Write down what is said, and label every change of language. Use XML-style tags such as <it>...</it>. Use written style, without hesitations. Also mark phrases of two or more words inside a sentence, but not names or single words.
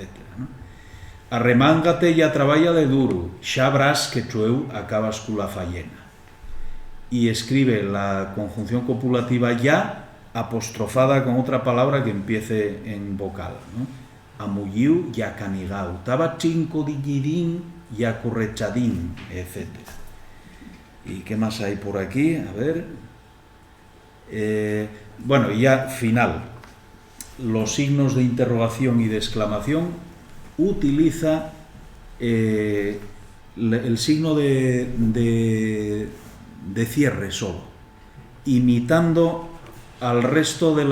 <es>¿no?</es> <ast>Arremángate y traballa de duro, xa brás que chueu acabas con la fallena.</ast> <es>Y escribe la conjunción copulativa ya apostrofada con otra palabra que empiece en vocal, ¿no?</es> <ast>Amulliu y acanigau, taba chinco dillidín y acurrechadín, etc.</ast> <es>¿Y qué más hay por aquí? A ver. Bueno, y ya final. Los signos de interrogación y de exclamación utiliza el signo de cierre solo, imitando al resto de</es>